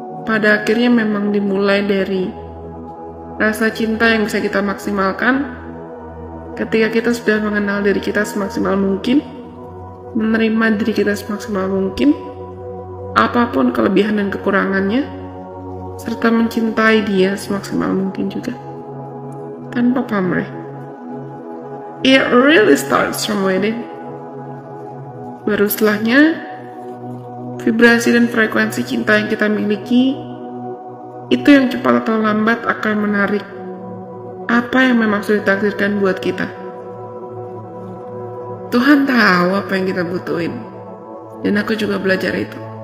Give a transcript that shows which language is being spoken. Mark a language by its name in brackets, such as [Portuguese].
[Indonesian] pada akhirnya memang dimulai dari rasa cinta yang bisa kita maksimalkan ketika kita sudah mengenal diri kita semaksimal mungkin, menerima diri kita semaksimal mungkin, apapun kelebihan dan kekurangannya, serta mencintai dia semaksimal mungkin juga, tanpa pamrih. [English] It really starts from within. [Indonesian] Baru setelahnya, vibrasi dan frekuensi cinta yang kita miliki itu yang cepat atau lambat akan menarik apa yang memang sudah ditakdirkan buat kita. Tuhan tahu apa yang kita butuhin, dan aku juga belajar itu.